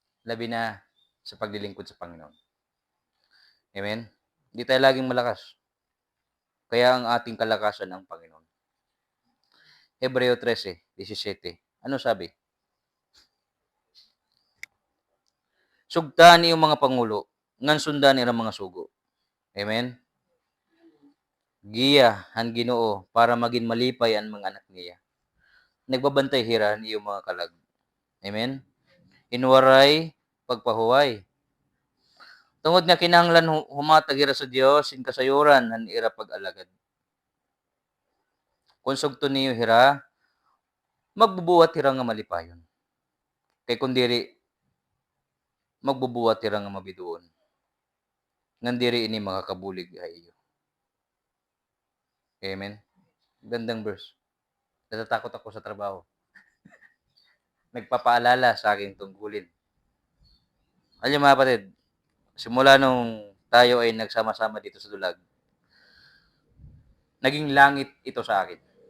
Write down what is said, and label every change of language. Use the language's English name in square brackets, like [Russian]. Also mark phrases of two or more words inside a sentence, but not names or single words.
[Filipino] labi na sa paglilingkod sa Panginoon. Amen? Hindi tayo laging malakas. Kaya ang ating kalakasan ang Panginoon. Hebreo 13:17. Ano sabi? [Waray] Sugtaan iyong mga pangulo, ngan sundan ira mga sugo. Amen? Giya han Ginoo [Filipino] para maging malipay ang mga anak niya. [Waray] Nagbabantay hiran iyong mga kalag. Amen? Inwaray pagpahuway. Tungod nga kinahanglan humatag ira sa Dios in kasayuran han ira pag-alagad. [Filipino] Kung sugto niyo [Waray] hira, magbubuhat hira nga malipayon. Kay kun diri magbubuhat hira nga mabiduon. Ngan diri ini makakabulig iyo. Amen. [Filipino] Gandang verse. Natatakot ako sa trabaho. Nagpapaalala sa aking tungkulin. Alam niyo mga kapatid, simula nung tayo ay nagsama-sama dito sa Dulag, naging langit ito sa akin.